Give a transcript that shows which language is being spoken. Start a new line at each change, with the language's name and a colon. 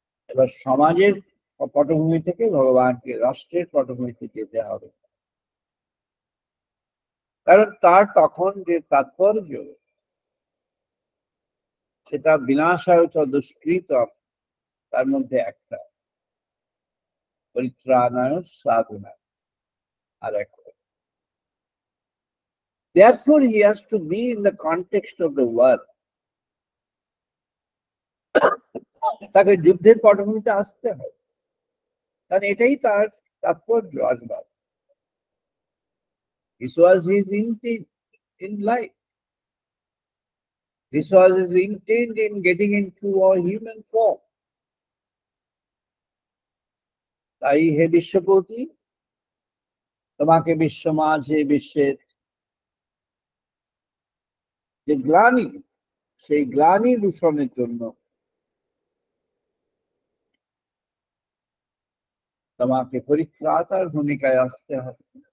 Bangla: এবার সমাজের পটভূমি থেকে ভগবানকে রাষ্ট্রের পটভূমিতে যেতে হবে, কারণ তার তখন যে তাৎপর্য, সেটা বিনাশায় চ দুষ্কৃতম, তার মধ্যে একটা পরিত্রাণায় সাধনা আর একটা।
English: Therefore he has to be in the context of the world.
Bangla: তাকে যুদ্ধের পটভূমিতে আসতে হয়, কারণ এটাই তার তাৎপর্য আসবার।
English: This was his intent in life. This was his intent in getting into a human form.
Bangla: তাই হে বিশ্বপতি, তোমাকে বিশ্ব মাঝে বিশ্বের যে গ্লানি, সেই গ্লানি দূষণের জন্য তোমাকে পরিত্রাতার ভূমিকায় আসতে হবে।